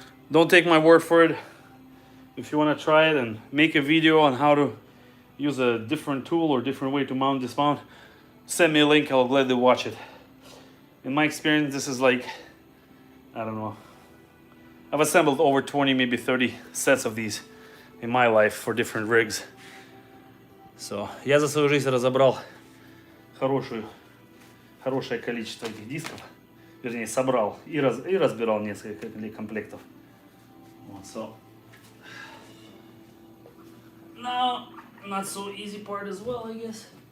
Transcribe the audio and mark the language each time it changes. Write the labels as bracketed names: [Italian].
[English] Don't take my word for it. If you want to try it and make a video on how to use a different tool or different way to mount, dismount, send me a link, I'll gladly watch it. In my experience, this is like, I don't know, I've assembled over 20, maybe 30 sets of these in my life for different rigs. So, [Russian] я за свою жизнь разобрал хорошее количество этих дисков. Вернее, собрал и разбирал несколько комплектов. Вот, so. [English] Now, not so easy part as well, I guess.